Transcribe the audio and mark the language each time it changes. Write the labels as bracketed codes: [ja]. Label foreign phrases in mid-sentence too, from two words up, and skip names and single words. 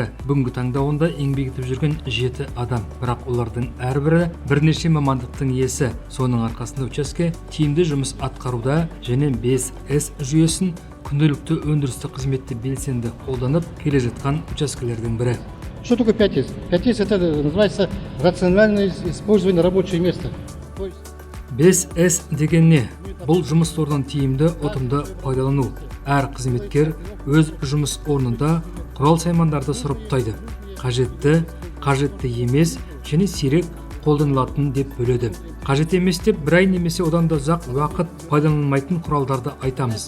[kk] Бүгінгі таңда онда еңбек етіп жүрген 7 адам. Бірақ олардың әрбірі бірнеше мамандықтың иесі. Соның арқасында учаске тиімді жұмыс атқаруда және 5S жүйесін күнделікті өндірістік қызметте белсенді қолданып келе жатқан учаскелердің бірі. [ru] Что такое 5S? 5S это называется рациональное использование рабочего места. [kk] 5S деген не? Бұл жұмыс орнын тиімді, ұтымды пайдалану. Әр қызметкер өз жұмыс орнында құрал саймандарды сұрыптайды. Қажетті емес және сирек қолданылатын деп бөледі. Қажет емес деп бір ай немесе одан да ұзақ уақыт пайдаланылмайтын құралдарды айтамыз.